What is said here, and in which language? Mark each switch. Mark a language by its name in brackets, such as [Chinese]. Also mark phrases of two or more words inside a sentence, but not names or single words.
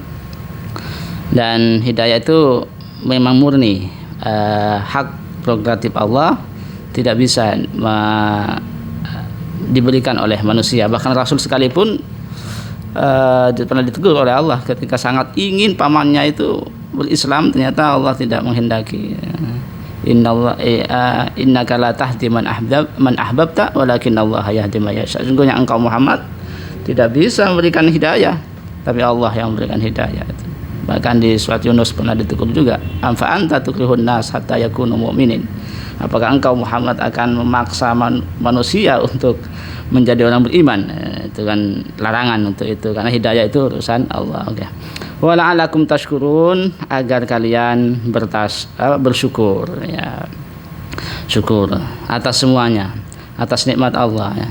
[Indonesian] Dan hidayah itu memang murni hak prerogatif Allah, tidak bisa diberikan oleh manusia. Bahkan Rasul sekalipun pernah ditegur oleh Allah ketika sangat ingin pamannya itu berislam, ternyata Allah tidak menghendaki. [Arabic] إنك لا تهدي من أحببت ولكن الله يهدي من يشاء. [Indonesian] Sesungguhnya engkau Muhammad tidak bisa memberikan hidayah, tapi Allah yang memberikan hidayah. Bahkan di surat Yunus pernah ditegur juga, [Arabic] فأنت تكره الناس حتى يكونوا مؤمنين. [Indonesian] Apakah engkau Muhammad akan memaksa manusia untuk menjadi orang beriman? Itu kan larangan untuk itu, karena hidayah itu urusan Allah. [Arabic] ولعلكم تشكرون, [Indonesian] agar kalian bersyukur ya. Syukur atas semuanya, atas nikmat Allah ya.